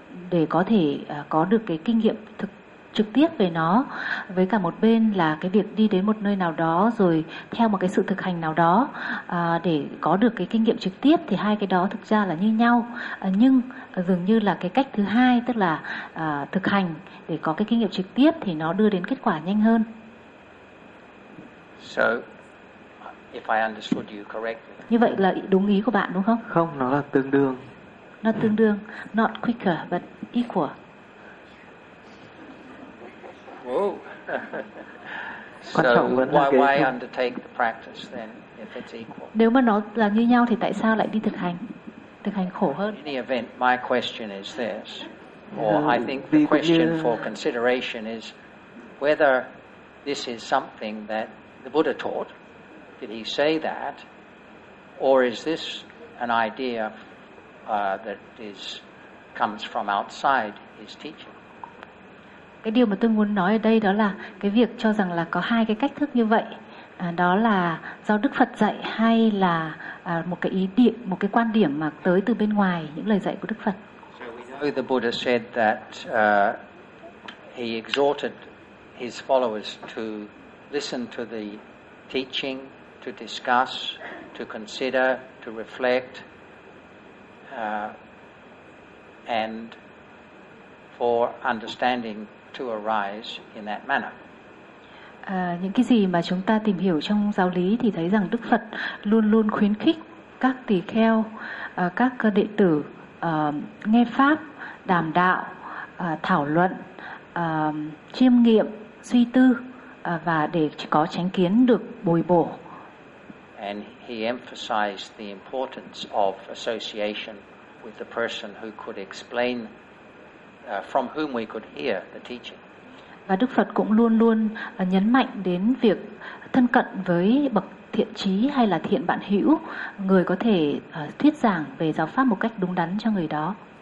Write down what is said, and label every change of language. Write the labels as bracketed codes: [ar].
[vi] để có thể có được cái kinh nghiệm thực trực tiếp về nó, với cả một bên là cái việc đi đến một nơi nào đó rồi theo một cái sự thực hành nào đó để có được cái kinh nghiệm trực tiếp, thì hai cái đó thực ra là như nhau, nhưng dường như là cái cách thứ hai, tức là thực hành để có cái kinh nghiệm trực tiếp, thì nó đưa đến kết quả nhanh hơn. [en] So, if I understood you correctly. [vi] Như vậy là đúng ý của bạn đúng không? Không, nó là tương đương. Nó tương đương, [en] not quicker but equal. [vi] Quan trọng vẫn là [en] why undertake the practice then if it's equal? [vi] Nếu mà nó là như nhau thì tại sao lại đi thực hành khổ hơn? [en] In any event, my question is this, or I think the question for consideration is whether this is something that the Buddha taught. Did he say that, or is this an idea that is comes from outside his teaching? [vi] Cái điều mà tôi muốn nói ở đây đó là cái việc cho rằng là có hai cái cách thức như vậy, đó là do Đức Phật dạy hay là một cái ý niệm, một cái quan điểm mà tới từ bên ngoài những lời dạy của Đức Phật. [en] So we know the Buddha said that he exhorted his followers to listen to the teaching, to discuss, to consider, to reflect, and for understanding to arise in that manner. [vi] Những cái gì mà chúng ta tìm hiểu trong giáo lý thì thấy rằng Đức Phật luôn luôn khuyến khích các tỳ kheo, các đệ tử nghe pháp, đàm đạo, thảo luận, chiêm nghiệm, suy tư và để có chánh kiến được bồi bổ. [en] And he emphasized the importance of association with the person who could explain, from whom we could hear the teaching. [vi] Và Đức Phật cũng luôn luôn nhấn mạnh đến việc thân cận với bậc thiện trí hay là thiện bạn hữu, người có thể thuyết giảng về giáo pháp một cách đúng đắn cho người đó.